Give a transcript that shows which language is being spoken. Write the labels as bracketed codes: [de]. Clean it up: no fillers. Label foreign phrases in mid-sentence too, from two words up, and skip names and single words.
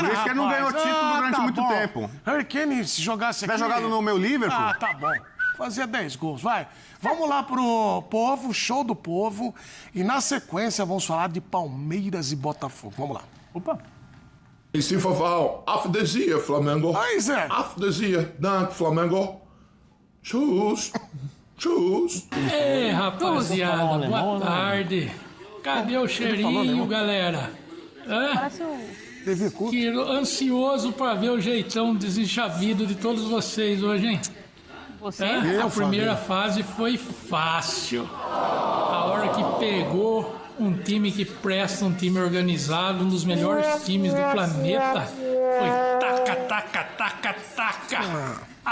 [pt] isso que ele não ganhou título durante muito tempo. Harry Kane, se jogasse aqui... Se tivesse jogado no meu Liverpool... Tá bom. Fazia 10 gols, vai. Vamos lá pro povo, show do povo. E na sequência vamos falar de Palmeiras e Botafogo. Vamos lá. Opa. Sim, [de] Fafal, auf der Sieger, [pt] Flamengo. Aí, Zé. [de] Auf der Sieger, danke, Flamengo. Tschüss. Tschüss. [pt] Ei, rapaziada, boa tarde. Cadê o cheirinho, galera? Parece Que ansioso para ver o jeitão desenchavido de todos vocês hoje, hein? Você? A primeira fase foi fácil. A hora que pegou um time que presta, um time organizado, um dos melhores times do planeta, foi taca, taca, taca, taca.